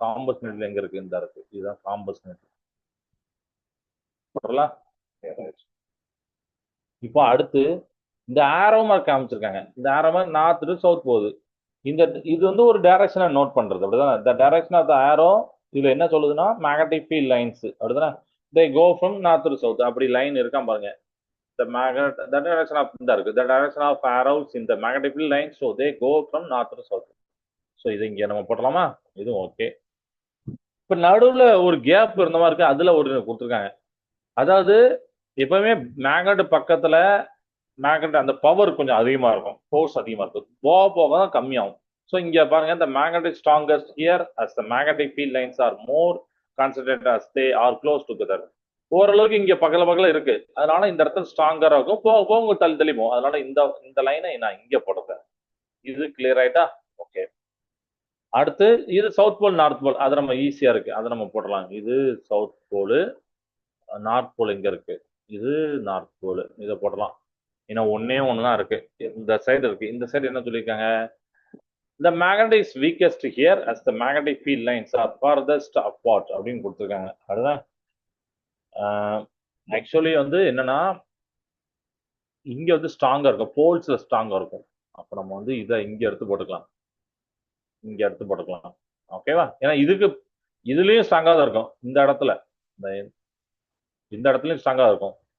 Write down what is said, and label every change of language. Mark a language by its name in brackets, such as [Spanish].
[Tamil] Compass needle எங்க இருக்கு? இந்த இருக்கு. இதுதான் காம்பஸ் நீடில். போட்டலாம். இப்போ அடுத்து இந்த ஆரோ மார்க் காமிச்சிருக்காங்க. இந்த ஆரோ மார்க் நார்த் டு சவுத் போகுது. இந்த இது வந்து ஒரு டைரக்ஷனை நோட் பண்றது அப்படிதானே? [English] the direction of the arrow [Tamil] இதுல என்ன சொல்லுதுன்னா மேக்னெட்டிக் ஃபீல்ட் லைன்ஸ் அப்படிதானே? [English] They go from north to south. [Tamil] அப்படி லைன் இருக்கா பாருங்க. [English] The magnet, the direction of [Tamil] இந்த இருக்கு. [English] The direction of arrows in the magnetic field line, so they go from north to south. [Tamil] So இது இங்க நம்ம போட்டலாமா? இதுவும் ஓகே. இப்ப நடுவுல ஒரு கேப் இருந்த மாதிரி இருக்கு. அதுல ஒரு கொடுத்துருக்காங்க. அதாவது எப்பவுமே மேக்னெட் பக்கத்துல மேக்னெட் அந்த பவர் கொஞ்சம் அதிகமா இருக்கும், ஃபோர்ஸ் அதிகமா இருக்கும். போக போக தான் கம்மியாகும். ஸோ இங்க பாருங்க, [English] the magnetic strongest here as the magnetic field lines are more concentrated as they are close together. [Tamil] ஓரளவுக்கு இங்க பக்கத்துல பக்கத்துல இருக்கு. அதனால இந்த இடத்துல ஸ்ட்ராங்கரா இருக்கும். போக போக உங்களுக்கு தள்ளி தள்ளி போகும். அதனால இந்த லைனை நான் இங்க போடுறேன். இது கிளியர் ஆயிட்டா? ஓகே. அடுத்து இது சவுத் போல் நார்த் போல். அது நம்ம ஈஸியா இருக்கு, அதை நம்ம போடலாம். இது சவுத் போலு, நார்த் போல் எங்க இருக்கு? இது நார்த் போல். இதை போடலாம். ஏன்னா ஒன்னே ஒண்ணுதான் இருக்கு. இந்த சைடு இருக்கு. இந்த சைடு என்ன சொல்லியிருக்காங்க? [English] The magnet is weakest here as the magnetic field lines are farthest apart [Tamil] அப்படின்னு கொடுத்துருக்காங்க. அதுதான் ஆக்சுவலி வந்து என்னன்னா இங்க வந்து ஸ்ட்ராங்கா இருக்கும், போல்ஸ்ல ஸ்ட்ராங்கா இருக்கும். அப்ப நம்ம வந்து இதை இங்க எடுத்து போட்டுக்கலாம், இங்க எடுத்து போட்டுக்கலாம். ஓகேவா? ஏன்னா இதுலயும் ஸ்ட்ராங்கா தான் இருக்கும். இந்த இடத்துல இந்த இடத்துலயும் ஸ்ட்ராங்கா இருக்கும்.